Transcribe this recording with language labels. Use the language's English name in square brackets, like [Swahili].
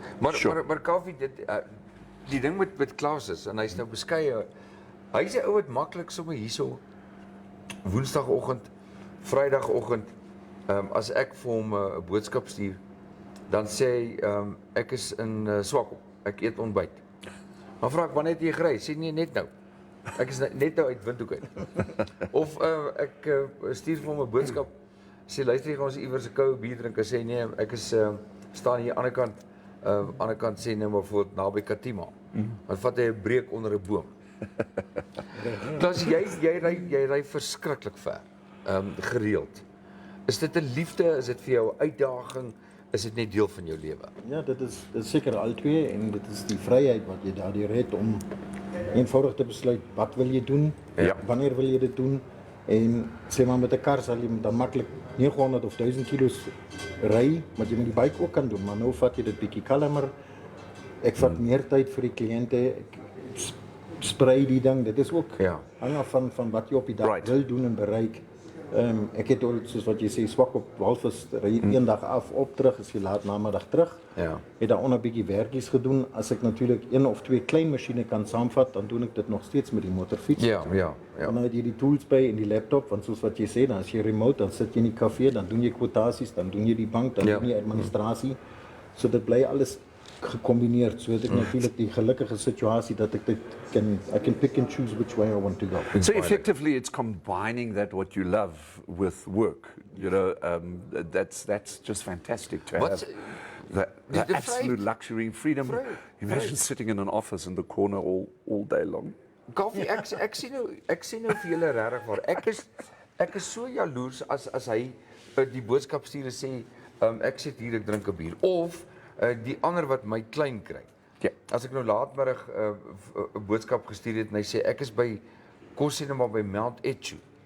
[Afrikaans] Maar Kaufee, die ding met Klaus is, en hy's nou beskeie. Hy's 'n ou wat maklik sommer hierso Woensdagoggend, Vrydagoggend, as ek vir hom 'n boodskap stuur, dan sê hy ek is in Swakop, ek eet ontbyt. Dan vra ek wanneer het jy gery? Sê nee, net nou. Ek is net nou uit Windhoek uit. Of ek stuur vir hom 'n boodskap, sê luister, gaan ons iewers 'n koue bier drink. Hy sê nee, ek is staan hier aan die ander kant sê nou maar voor naby Katima. Dan vat hy 'n breek onder 'n boom. Dus jy ry verskriklik ver, gereeld. Is dit 'n liefde, is dit vir jou 'n uitdaging, is dit net deel van jou lewe? Ja, dit is seker al twee en dit is die vryheid wat jy daardeur het om eenvoudig te besluit wat wil jy doen, wanneer wil jy dit doen en sê maar met 'n kar sal jy dan maklik 900 of 1000 kilos ry, wat jy met die bike ook kan doen, maar nou vat jy dit bietjie kalmer. Ek vat meer tyd vir die kliënte, ek sprei die ding, dit is ook hang af van wat jy op die dag wil doen en bereik. Ek het al, soos wat jy sê, swak op walvis, ry een dag af, op terug, is jy laat namiddag terug. Ja. Het daaronder 'n bietjie werkies gedoen. As ek natuurlik een of twee klein masjiene kan saamvat, dan doen ek dit nog steeds met die motorfiets. Ja. En dan het jy die tools by en die laptop, want soos wat jy sê, dan as jy remote, dan sit jy in die kafee, dan doen jy kwotasies, dan doen jy die bank, dan doen jy administrasie. So dit bly alles gecombineerd. So het ek natuurlik die gelukkige situasie dat ek dit [English] I can pick and choose which way I want to go. So effectively, it's combining that what you love with work. You know, that's just fantastic to have. The absolute luxury and freedom. Imagine sitting in an office in the corner all day long. [Afrikaans] Kaufee, ek sien nou vir julle regtig waar. Ek is so jaloers as hy die boodskap stuur en sê ek sit hier, ek drink 'n bier, of die ander wat my klein kry. Ja. As ek nou laatmiddag 'n boodskap gestuur het en hy sê ek is by Kossinema by Mount Etchu.